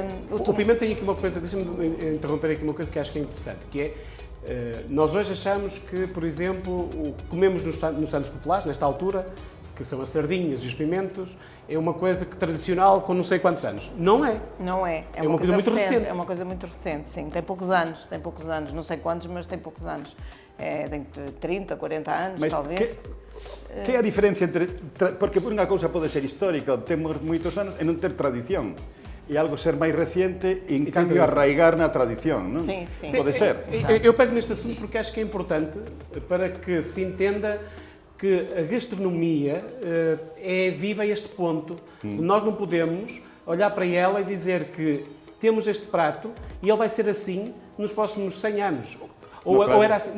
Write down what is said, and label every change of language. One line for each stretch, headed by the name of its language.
Portuguese: O pimento tem aqui uma coisa, deixa-me interromper aqui uma coisa que acho que é interessante, que é, nós hoje achamos que, por exemplo, comemos nos santos populares, nesta altura, que são as sardinhas e os pimentos, é uma coisa tradicional com não sei quantos anos. Não é. Não é. É uma coisa muito recente. É uma coisa muito recente, sim. Tem poucos anos. Não sei quantos, mas tem poucos anos. Tem 30, 40 anos, mas talvez. Que é a diferença entre...
Galician: Porque por unha cousa pode ser histórica, temos moitos anos, e non ter tradición. E algo ser máis reciente e, en cambio, arraigar na tradición, non?
Portuguese: Sim, sim. Pode ser. Eu pego neste assunto porque acho que é importante para que se entenda que a gastronomia é viva a este ponto. Nós não podemos olhar para ela e dizer que temos este prato e ele vai ser assim nos próximos 100 anos. Ou era assim.